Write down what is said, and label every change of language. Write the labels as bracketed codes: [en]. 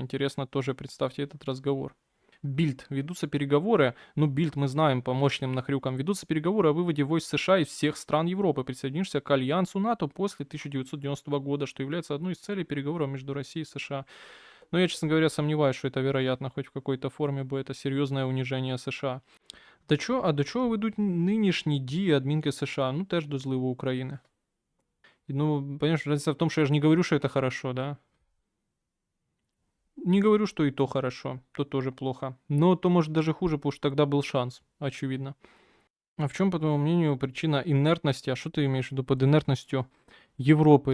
[ru] Интересно тоже, представьте этот разговор. Бильд. Ведутся переговоры, ну, Бильд мы знаем по мощным нахрюкам, ведутся переговоры о выводе войск США из всех стран Европы. Присоединишься к альянсу НАТО после 1990 года, что является одной из целей переговоров между Россией и США. Но я, честно говоря, сомневаюсь, что это вероятно, хоть в какой-то форме бы это серьезное унижение США. [uk] До чого ведуть нинішні дії адмінки США? Ну, теж до зливу України. [ru] Ну, понимаешь, разница в том, что я же не говорю, что это хорошо, да? Не говорю, что и то хорошо, то тоже плохо. Но то может даже хуже, потому что тогда был шанс, очевидно. А в чем, по твоему мнению, причина инертности? А что ты имеешь в виду под инертностью Европы?